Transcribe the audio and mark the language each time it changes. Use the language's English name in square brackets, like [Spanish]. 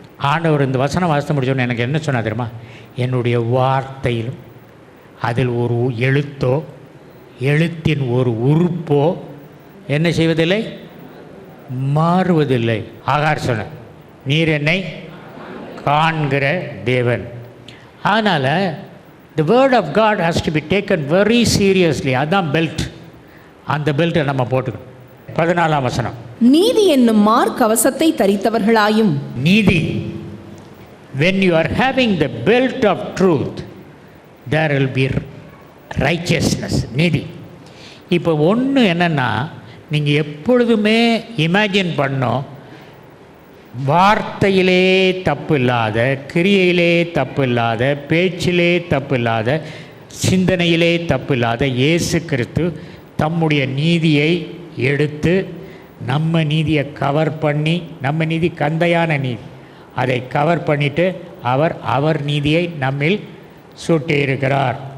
[Tamil] ஆண்டவர் இந்த வசனம் வாசித்து முடிச்சோன்னு எனக்கு என்ன சொன்னா தெரியுமா? என்னுடைய வார்த்தையிலும் அதில் ஒரு எழுத்தோ எழுத்தின் ஒரு உறுப்போ என்ன செய்வதில்லை, மாறுவதில்லை. ஆகார் சொன்ன, நீர் என்னை காண்கிற தேவன். அதனால் [English] the word of God has to be taken very seriously. [Tamil] அதுதான் பெல்ட். அந்த பெல்ட்டை நம்ம போட்டுக்கணும். 14ஆம் வசனம். நீதி என்னும் மார்க்கவசத்தை தரித்தவர்களாயும். நீதி. [English] when you are having the belt of truth, there will be righteousness. [Tamil] நீதி. இப்போ ஒன்று என்னென்னா, நீங்கள் எப்பொழுதுமே இமேஜின் பண்ணோம், வார்த்தையிலே தப்பு இல்லாத, கிரியையிலே தப்பு இல்லாத, பேச்சிலே தப்பு இல்லாத, சிந்தனையிலே தப்பு இல்லாத இயேசு கிறிஸ்து தம்முடைய நீதியை எடுத்து நம்ம நீதியை கவர் பண்ணி, நம்ம நீதி கந்தையான நீதி, அதை கவர் பண்ணிவிட்டு அவர் நீதியை நம்மில் சூட்டியிருக்கிறார்.